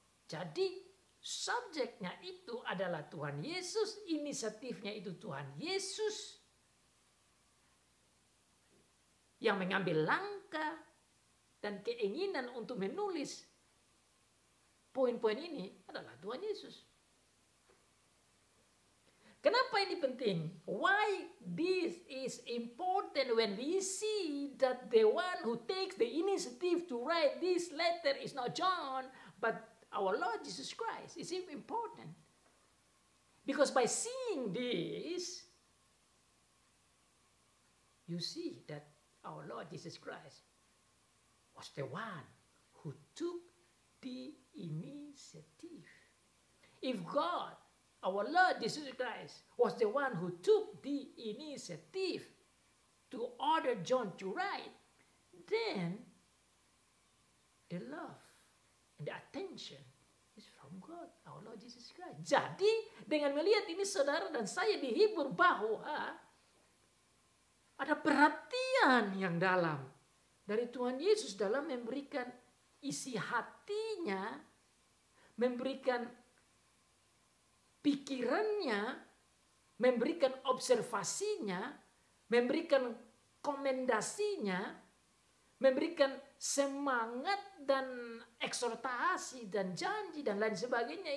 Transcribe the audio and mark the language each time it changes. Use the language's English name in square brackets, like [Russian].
[Indonesian] Jadi subjeknya itu adalah Tuhan Yesus, inisiatifnya itu Tuhan Yesus yang mengambil langkah dan keinginan untuk menulis poin-poin ini adalah Tuhan Yesus. Kenapa ini penting? [English] Why this is important when we see that the one who takes the initiative to write this letter is not John, but our Lord Jesus Christ. It's important. Because by seeing this, you see that our Lord Jesus Christ was the one who took the initiative. If God, our Lord Jesus Christ, was the one who took the initiative to order John to write, then the love and the attention is from God, our Lord Jesus Christ. [Indonesian] Jadi dengan melihat ini saudara dan saya dihibur bahwa ada perhatian yang dalam dari Tuhan Yesus dalam memberikan isi hatinya, memberikan pikirannya, memberikan observasinya, memberikan komendasinya, memberikan semangat dan eksortasi dan janji dan lain sebagainya.